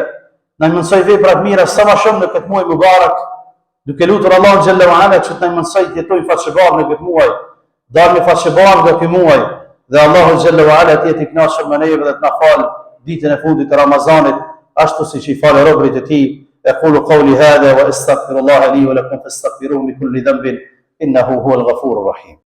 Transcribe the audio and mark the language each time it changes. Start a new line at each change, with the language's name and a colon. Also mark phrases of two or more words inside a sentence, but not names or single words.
Albanian: Na i mësoj veprat mira sa më shumë në këtë muaj mubarak, duke lutur Allahun
Arabic: جل وعلا
Albanian: që të na mësoj të jetojmë faqebar në këtë muaj, dalmi faqebar nga ky muaj, dhe Allahu
Arabic: جل وعلا
Albanian: të jetë i kënaqur me neve dhe të na falë ditën e fundit të Ramazanit, ashtu siç i falë robërit e tij.
Arabic: أقول قولي هذا وأستغفر الله لي ولكم فاستغفروه من كل ذنب إنه هو الغفور الرحيم.